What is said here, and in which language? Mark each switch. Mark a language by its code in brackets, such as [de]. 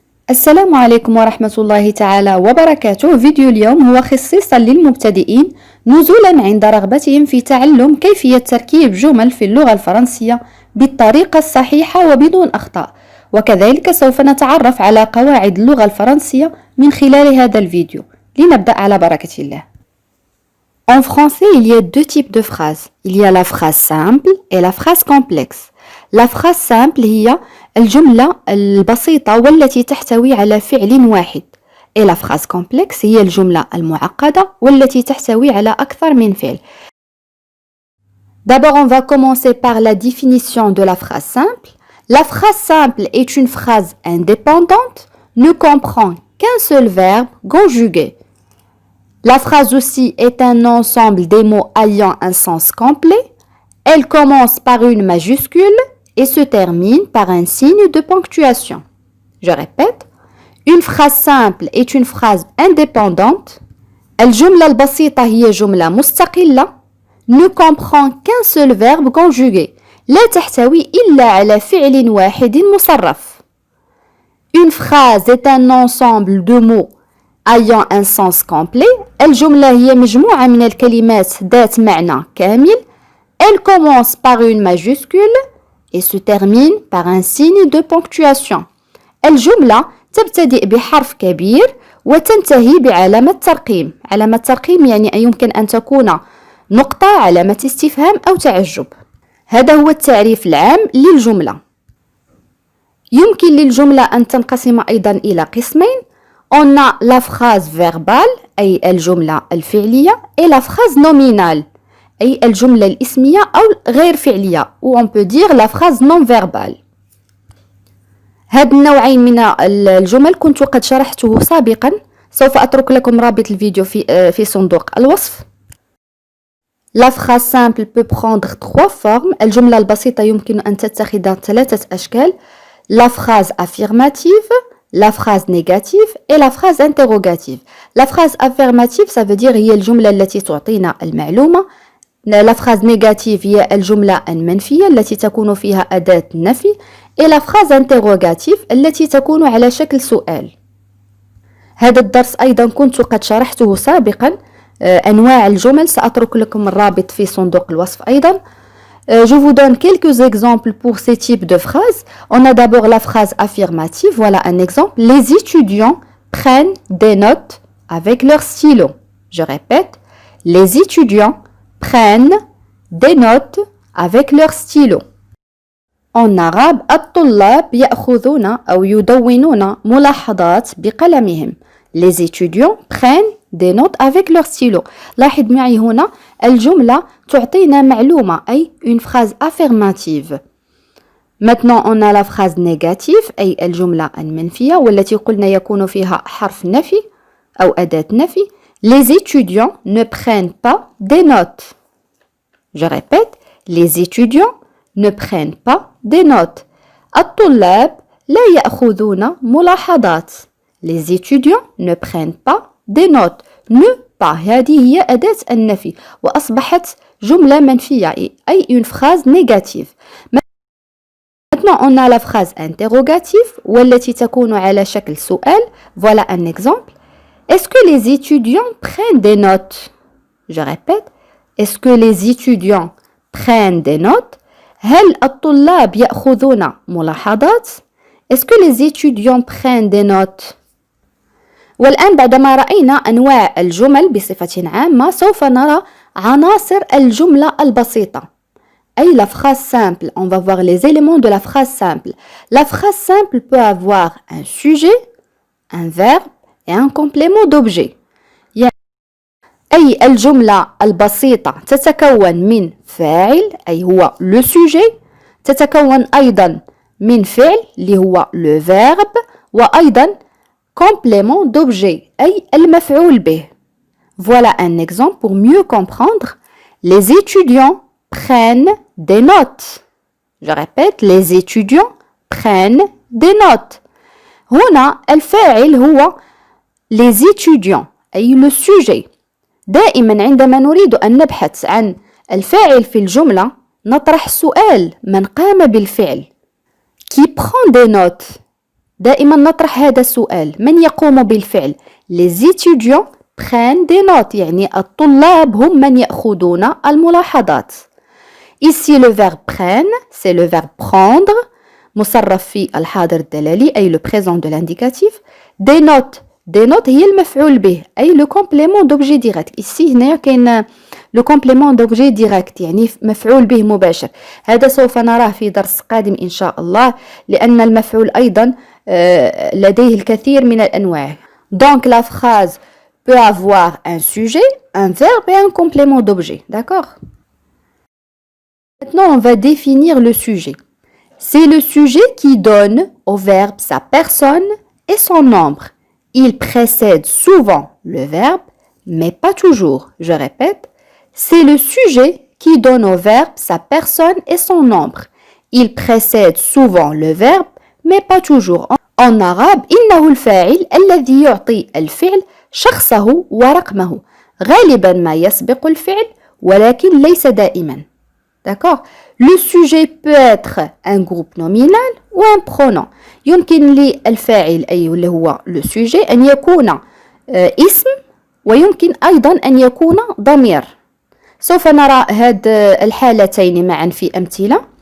[ar] السلام عليكم ورحمة الله تعالى وبركاته. فيديو اليوم هو خصيصا للمبتدئين نزولا عند رغبتهم في تعلم كيفية تركيب جمل في اللغة الفرنسية بالطريقة الصحيحة وبدون أخطاء، وكذلك سوف نتعرف على قواعد اللغة الفرنسية من خلال هذا الفيديو. لنبدأ على بركة الله. [fr] En français, il y a deux types de phrases. Il y a la phrase simple et la phrase complexe. La phrase simple [ar] هي الجملة البسيطة والتي تحتوي على فعل واحد. [fr] Et la phrase complexe [ar] هي الجملة المعقدة والتي تحتوي على أكثر من فعل. [fr] D'abord, on va commencer par la définition de la phrase simple. La phrase simple est une phrase indépendante, ne comprend qu'un seul verbe conjugué. La phrase aussi est un ensemble des mots ayant un sens complet. Elle commence par une majuscule et se termine par un signe de ponctuation. Je répète, une phrase simple est une phrase indépendante. [ar] الجملة البسيطة هي جملة مستقلة. [fr] Ne comprend qu'un seul verbe conjugué. [ar] لا تحتوي إلا على فعل واحد مصرف. [fr] Une phrase est un ensemble de mots ayant un sens complet. [ar] الجملة هي مجموعة من الكلمات ذات معنى كامل. [fr] Elle commence par une majuscule et se termine par un signe de ponctuation. [ar] الجملة تبتدئ بحرف كبير وتنتهي بعلامة ترقيم. علامة ترقيم يعني يمكن أن تكون نقطة، علامة استفهام أو تعجب. هذا هو التعريف العام للجملة. يمكن للجملة أن تنقسم أيضا إلى قسمين. [fr] On a la phrase verbale [ar] أي الجملة الفعلية [fr] et la phrase nominale [ar] أي الجملة الاسمية أو غير فعلية [fr] ou on peut dire la phrase non verbale. [ar] هاد النوعين من الجمل كنت قد شرحته سابقا، سوف أترك لكم رابط الفيديو في صندوق الوصف. [fr] La phrase simple peut prendre trois formes. [ar] الجملة البسيطة يمكن أن تتخذ ثلاثة أشكال. [fr] La phrase affirmative, la phrase négative et la phrase interrogative. La phrase affirmative ça veut dire [ar] هي الجملة التي تعطينا المعلومة. [fr] La phrase négative [ar] هي الجملة المنفية التي تكون فيها أداة النفي. [fr] et la phrase interrogative [ar] التي تكون على شكل سؤال. هذا الدرس أيضا كنت قد شرحته سابقا. أنواع الجمل سأترك لكم الرابط في صندوق الوصف أيضا. [fr] Je vous donne quelques exemples pour ces types de phrases. On a d'abord la phrase affirmative. Voilà un exemple. Les étudiants prennent des notes avec leur stylo. Je répète. Les étudiants prennent des notes avec leur stylo. En arabe, [ar] الطلاب يأخذون أو يدونون ملاحظات بقلمهم. [fr] Les étudiants prennent des notes avec leur stylo. [ar] لاحظ معي هنا الجملة تعطينا معلومة أي [fr] une phrase affirmative. Maintenant on a la phrase négative [ar] أي الجملة المنفية والتي قلنا يكون فيها حرف نفي أو أداة نفي. [fr] Les étudiants ne prennent pas des notes. Je répète, les étudiants ne prennent pas des notes. [ar] الطلاب لا يأخذون ملاحظات. [fr] Les étudiants ne prennent pas des notes. Ne pas [ar] هذه هي أداة النفي وأصبحت جملة منفية أي [fr] une phrase négative. Maintenant on a la phrase interrogative [ar] والتي تكون على شكل سؤال. [fr] Voilà un exemple. Est-ce que les étudiants prennent des notes? Je répète. Est-ce que les étudiants prennent des notes? [ar] هل الطلاب يأخذون ملاحظات؟ [fr] Est-ce que les étudiants prennent des notes؟ [ar] والآن بعدما رأينا أنواع الجمل بصفة عامة سوف نرى عناصر الجملة البسيطة أي [fr] la phrase simple. On va voir les éléments de la phrase simple. La phrase simple peut avoir un sujet, un verbe et un complément d'objet. [ar] أي الجملة البسيطة تتكون من فاعل أي هو [fr] le sujet، [ar] تتكون أيضا من فعل اللي هو [fr] le verbe، [ar] وأيضا [fr] complément d'objet [ar] أي المفعول به. [fr] Voilà un exemple pour mieux comprendre. Les étudiants prennent des notes. Je répète, les étudiants prennent des notes. [ar] هنا الفاعل هو [fr] les étudiants [ar] أي [fr] le sujet. [ar] دائما عندما نريد أن نبحث عن الفاعل في الجملة نطرح سؤال من قام بالفعل. [fr] Qui prend des notes؟ [ar] دائما نطرح هذا السؤال. من يقوم بالفعل؟ [fr] Les étudiants prennent des notes. [ar] يعني الطلاب هم من يأخذون الملاحظات. [fr] Ici le verbe prenne, c'est le verbe prendre. [ar] مصرف في الحاضر الدلالي أي [fr] le présent de l'indicatif. Des notes. Des notes [ar] هي المفعول به أي [fr] le complément d'objet direct. Ici [ar] هنا كاين [fr] le complément d'objet direct [ar] يعني مفعول به مباشر. هذا سوف نراه في درس قادم إن شاء الله لأن المفعول أيضا لديه الكثير من الأنواع. [fr] Donc la phrase peut avoir un sujet, un verbe et un complément d'objet. D'accord? Maintenant, on va définir le sujet. C'est le sujet qui donne au verbe sa personne et son nombre. Il précède souvent le verbe, mais pas toujours. Je répète, c'est le sujet qui donne au verbe sa personne et son nombre. Il précède souvent le verbe, mais pas toujours. En arabe, [ar] إنه الفاعل الذي يعطي الفعل شخصه ورقمه. غالبا ما يسبق الفعل ولكن ليس دائما. [fr] D'accord? Le sujet peut être un groupe nominal ou un pronom. [ar] يمكن للفاعل أي اللي هو [fr] le sujet [ar] أن يكون اسم ويمكن أيضا أن يكون ضمير. سوف نرى هاد الحالتين معا في أمثلة.